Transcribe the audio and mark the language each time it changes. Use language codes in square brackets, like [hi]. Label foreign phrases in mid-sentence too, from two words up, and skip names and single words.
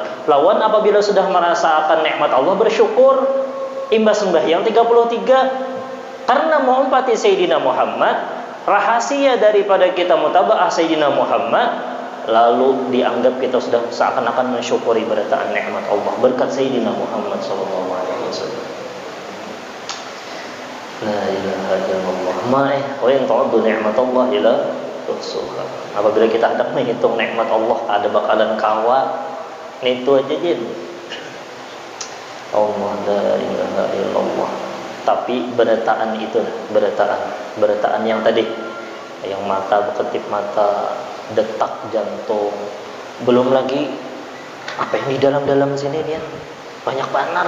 [bjn] Lawan apabila sudah merasakan nikmat Allah bersyukur, imbas sembahyang 33. [id] Karena mau 4 Sayyidina Muhammad, rahasia daripada kita mutabaah Sayyidina Muhammad, lalu dianggap kita sudah seakan-akan mensyukuri berataan nikmat Allah berkat Sayyidina Muhammad [ar] صلى الله عليه وسلم. لا إله إلا الله. وإن تعدوا نعمة الله لا تحصوها. [bjn] Apabila kita hendak menghitung nikmat Allah, ada bakalan kawa. [id] Itu aja jin. [ar] الله لا إله إلا الله. [bjn] Tapi berataan itu, berataan yang tadi, yang mata berketip mata, detak jantung, belum lagi apa yang di dalam sini dia banyak banar.